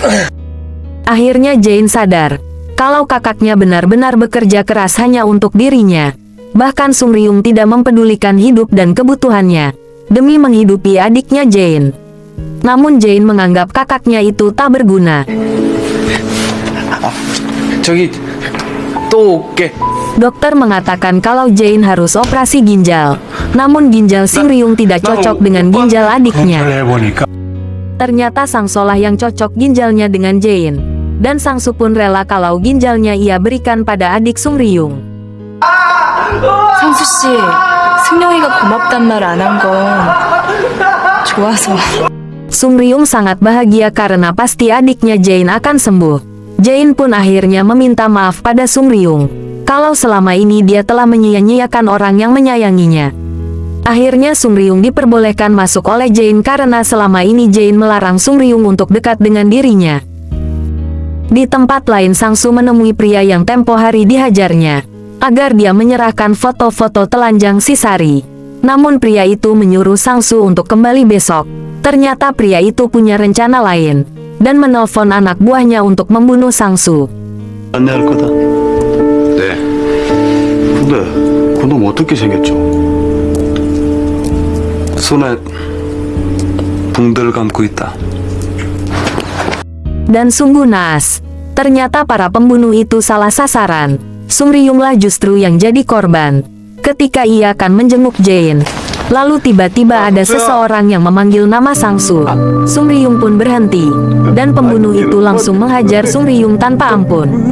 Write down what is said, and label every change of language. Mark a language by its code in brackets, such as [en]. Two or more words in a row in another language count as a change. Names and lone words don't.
[id] Akhirnya Jain sadar kalau kakaknya benar-benar bekerja keras hanya untuk dirinya. Bahkan Sung Ryung tidak mempedulikan hidup dan kebutuhannya demi menghidupi adiknya Jain. Namun Jain menganggap kakaknya itu tak berguna. [ko] 저기 또 올게. [id] Dokter mengatakan kalau Jain harus operasi ginjal. Namun ginjal Sing Ryung tidak cocok dengan ginjal adiknya. Ternyata Sangsolah yang cocok ginjalnya dengan Jain. Dan Sangsu pun rela kalau ginjalnya ia berikan pada adik Sung Ryung. [ko] 상수 씨, 승룡이가 고맙단 말 안 한 건 좋아서. [id] Sung Ryung sangat bahagia karena pasti adiknya Jain akan sembuh. Jain pun akhirnya meminta maaf pada Sung Ryung kalau selama ini dia telah menyia-nyiakan orang yang menyayanginya. Akhirnya Sung Ryung diperbolehkan masuk oleh Jain karena selama ini Jain melarang Sung Ryung untuk dekat dengan dirinya. Di tempat lain Sangsu menemui pria yang tempo hari dihajarnya agar dia menyerahkan foto-foto telanjang si Sari. Namun pria itu menyuruh Sangsu untuk kembali besok. Ternyata pria itu punya rencana lain dan menelpon anak buahnya untuk membunuh Sangsu. [ko] 안내할 거다. 네. 근데 그놈 어떻게 생겼죠? 손에 붕대를 감고 있다. [id] Dan sungguh naas. Ternyata para pembunuh itu salah sasaran. Sung Ryunglah justru yang jadi korban. Ketika ia akan menjenguk Jain, lalu tiba-tiba ada seseorang yang memanggil nama Sangsu. Sung Ryung pun berhenti, dan pembunuh itu langsung menghajar Sung Ryung tanpa ampun.